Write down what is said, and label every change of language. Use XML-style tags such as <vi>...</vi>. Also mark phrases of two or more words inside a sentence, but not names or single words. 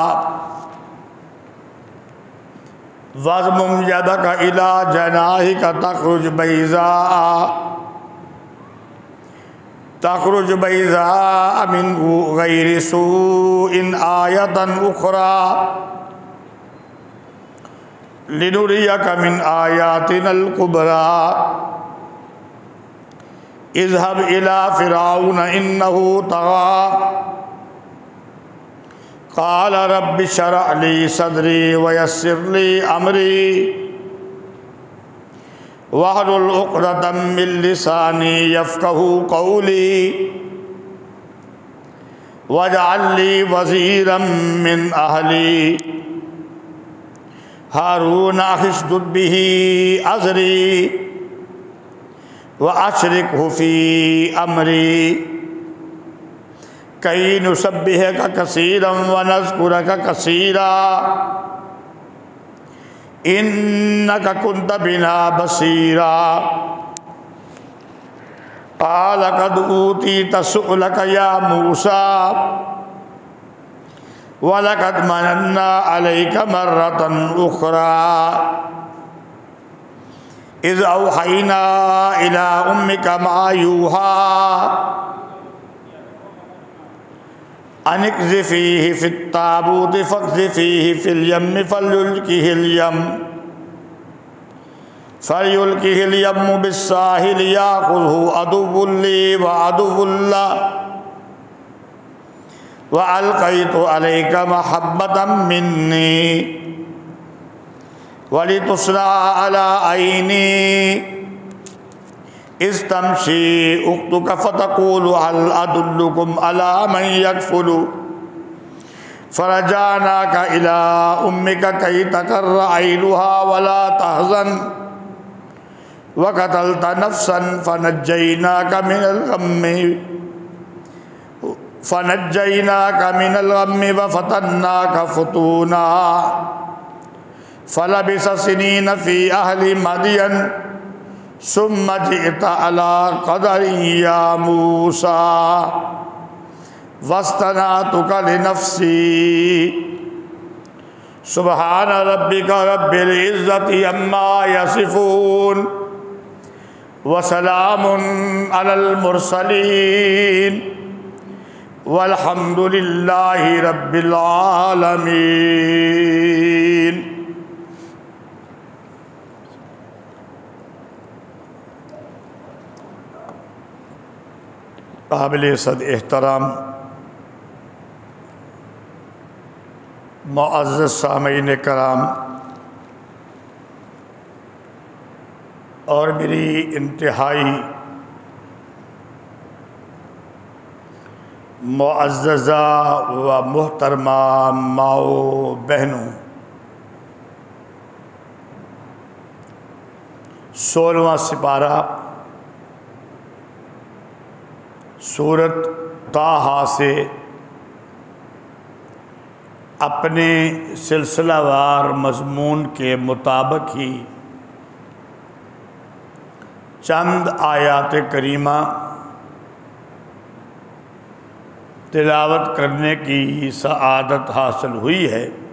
<ar>واضمم يدك إلى جناحك تخرج بيضاء من غير سوء آية أخرى لنريك من آياتنا الكبرى اذهب إلى فرعون إنه طغى قال رب اشرح لي صدري ويسر لي أمري واحلل عقدة من لساني يفقهوا قولي واجعل لي وزيرا من أهلي هارون اشدد به أزري وأشركه في أمري كي نسبحك كثيرا ونذكرك كثيرا إنك كنت بنا بصيرا قال قد أوتيت سؤلك يا موسى ولقد مننا عليك مرة أخرى إذ أوحينا إلى أمك ما يوحى أن اقذفيه في التابوت فاقذفيه في اليم فليلقه اليم بالساحل يأخذه عدو لي وعدو له وألقيت عليك محبة مني ولتصنع على عيني إذ تمشي أختك فتقول هل أدلكم على من يكفله فرجعناك إلى أمك كي تقر عينها ولا تحزن وقتلت نفسا فنجيناك من الغم وفتناك فتونا فلبثت سنين في أهل مدين ثم جئت على قدر يا موسى واصطنعتك لنفسي سبحان ربك رب العزة عما يصفون وسلام على المرسلين والحمد لله رب العالمين.</ar> <ur>قابلِ عزت احترام معزز سامعین کرام اور میری انتہائی معززہ و محترمہ ماؤں بہنوں، 16واں سیپارہ سورت طٰہٰ سے اپنے سلسلہ وار مضمون کے مطابق ہی چند آیات کریمہ تلاوت کرنے کی سعادت حاصل ہوئی ہے.</ur>